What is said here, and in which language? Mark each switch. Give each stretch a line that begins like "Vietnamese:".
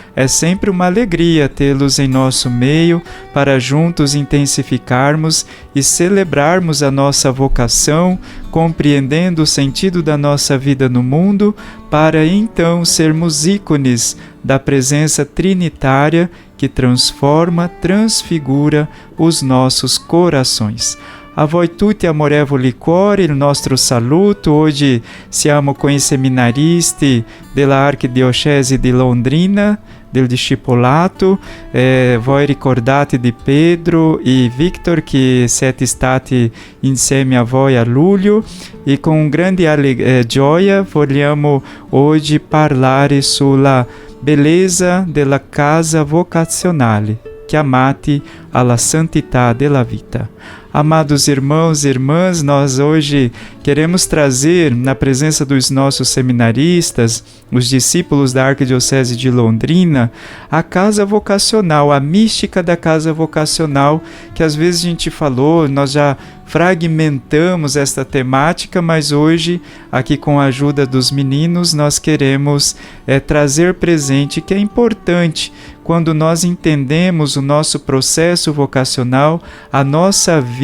Portuguese: É sempre uma alegria tê-los em nosso meio para juntos intensificarmos e celebrarmos a nossa vocação, compreendendo o sentido da nossa vida no mundo, para então sermos ícones da presença trinitária que transforma, transfigura os nossos corações.
Italian: A voi tutti amorevoli cuori, il nostro saluto. Oggi siamo con i seminaristi della Archidiocesi di Londrina, del discepolato. Voi ricordate di Pedro e Victor che siete stati insieme a voi a luglio e con grande gioia vogliamo oggi parlare sulla bellezza della casa vocazionale, chiamati alla santità della vita.
Portuguese: Amados irmãos e irmãs, nós hoje queremos trazer na presença dos nossos seminaristas, os discípulos da Arquidiocese de Londrina, a casa vocacional, a mística da casa vocacional, que às vezes a gente falou, nós já fragmentamos esta temática, mas hoje, aqui com a ajuda dos meninos, nós queremos trazer presente que é importante quando nós entendemos o nosso processo vocacional, a nossa vida